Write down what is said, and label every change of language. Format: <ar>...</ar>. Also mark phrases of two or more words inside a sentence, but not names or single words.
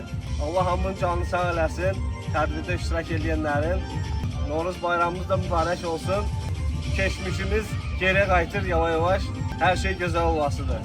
<az>Allah hamının canını sağ eləsin. Tədbirdə iştirak edenlerin. Novruz bayramımız da mübarək olsun. Keçmişimiz geri qayıtır yavaş-yavaş.</az> <tr>Her şey güzel olasıdır.</tr>